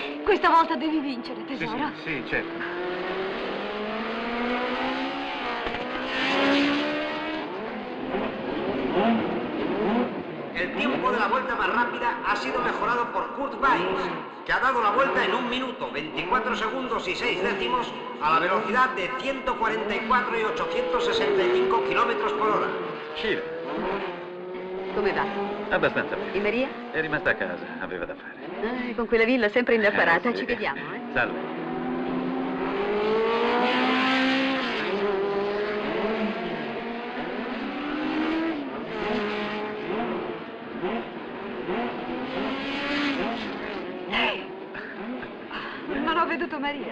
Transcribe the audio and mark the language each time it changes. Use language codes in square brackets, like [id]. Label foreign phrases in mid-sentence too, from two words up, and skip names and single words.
[it] Questa volta devi vincere, tesoro. Sì, certo. [es] El tiempo de la vuelta más rápida ha sido mejorado por Kurt Weiss, que ha dado la vuelta en 1 minuto, 24 segundos y 6 décimos a la velocidad de 144 y 865 kilómetros por hora. [it] Sheila, Come va? abbastanza bene. E Maria? È rimasta a casa, aveva da fare. Con quella villa sempre indaffarata. Sì. Ci vediamo, eh? Salve. Non ho veduto Maria.